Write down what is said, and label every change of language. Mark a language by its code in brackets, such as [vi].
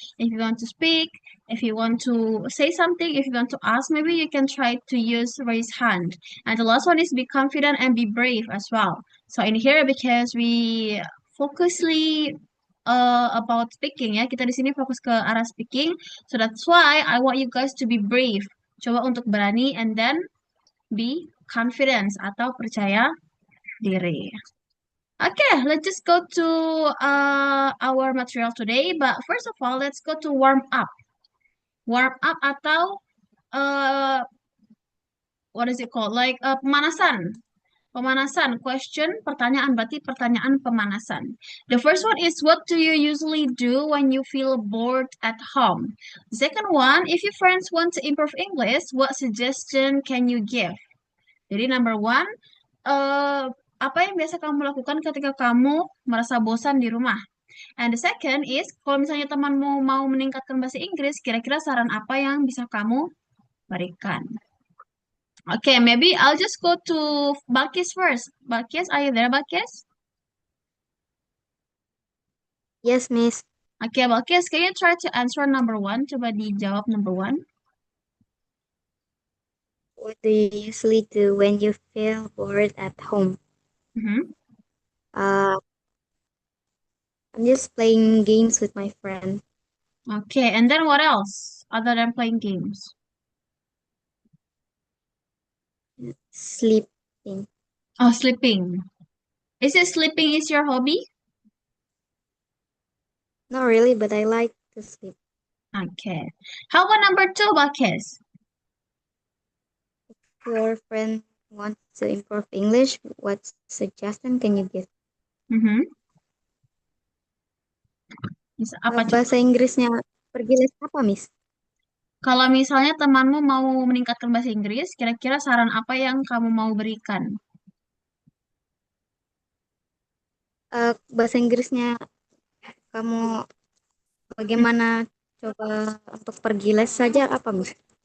[en] If you want to speak, if you want to say something, if you want to ask, maybe you can try to use raise hand. And the last one is be confident and be brave as well. So in here, because we focusly about speaking ya, [id] kita di sini fokus ke arah speaking. [en] So that's why I want you guys to be brave. [id] Coba untuk berani [en] and then be confidence [id] atau percaya diri. [en] Okay, let's just go to our material today. But first of all, let's go to warm up. Warm up atau uh, what is it called? [id] Like pemanasan. Pemanasan, question, pertanyaan, berarti pertanyaan pemanasan. [en] The first one is, what do you usually do when you feel bored at home? The second one, if your friends want to improve English, what suggestion can you give? [id] Jadi [en] number one, [id] apa yang biasa kamu lakukan ketika kamu merasa bosan di rumah? [en] And the second is, [id] kalau misalnya temanmu mau meningkatkan bahasa Inggris, kira-kira saran apa yang bisa kamu berikan? [en] Okay, maybe I'll just go to Balkis first. Balkis, are you there, Balkis? Yes, Miss. Okay, Balkis, can you try to answer number one? [id] Coba dijawab [en] number one. What do you usually do when you feel bored at home? Mhm. Uh, I'm just playing games with my friend. Okay, and then what else other than playing games? Sleeping. Oh, sleeping. Is it sleeping is your hobby? Not really, but I like to sleep. Okay. How about number two, Balkis? Your friend wants to improve English. What suggestion can you give? Mhm. [id] Apa coba? Bahasa Inggrisnya pergi les apa, Miss? Kalau misalnya temanmu mau meningkatkan bahasa Inggris, kira-kira saran apa yang kamu mau berikan? Bahasa Inggrisnya kamu bagaimana coba untuk pergi les saja apa, Miss?